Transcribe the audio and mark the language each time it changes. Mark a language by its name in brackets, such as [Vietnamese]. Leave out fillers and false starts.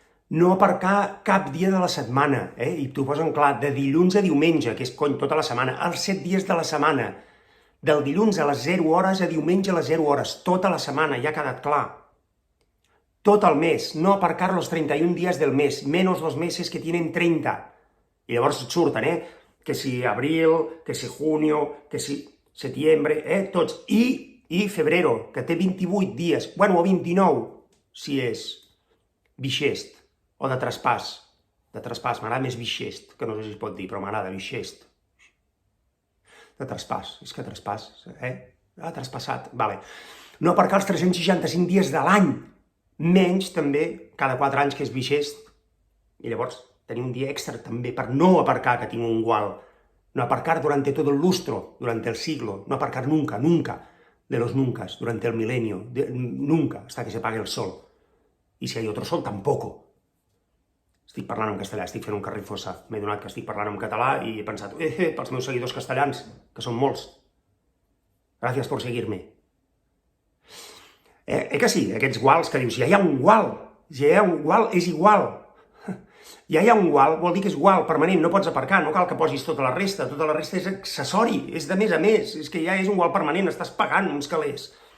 [Catalan] No aparcar cap dia de la setmana, i t'ho posen clar, de dilluns a diumenge, que és tota la setmana, els 7 dies de la setmana, del dilluns a les 0 hores a diumenge a les 0 hores, tota la setmana, ja ha quedat clar. Tot el mes, [Spanish] no aparcar los 31 días del mes, menos los meses que tienen 30. [Catalan] I llavors et surten, [Spanish] que si abril, que si junio, que si septiembre, [Catalan] tots. I febrero, que té 28 dies, bueno, o 29, si és bixest, o de traspàs. De traspàs, m'agrada més bixest, que no sé si es pot dir, però m'agrada bixest. De traspàs, és que traspàs, traspassat, vale. No aparcar els 365 dies de l'any, menys també cada 4 anys que és bixest. I llavors tenir un dia extra també per no aparcar, que tinc un gual. [Spanish] No aparcar durante todo el lustro, durante el siglo, no aparcar nunca, de los nuncas, durante el milenio, nunca, hasta que se apague el sol. [Catalan] I si hi ha [Spanish] otro sol, tampoco. [Catalan] Estic parlant en castellà, estic fent un carrifossa. M'he donat que estic parlant en català i he pensat, pels meus seguidors castellans, que són molts. Gràcies per seguir-me. Que sí, aquests guals que dius, si ja hi ha un gual, és igual. Ja hi ha un gual, vol dir que és gual, permanent, no pots aparcar, no cal que posis tota la resta és accessori, és de més a més, és que ja és un gual permanent, estàs pagant uns calés.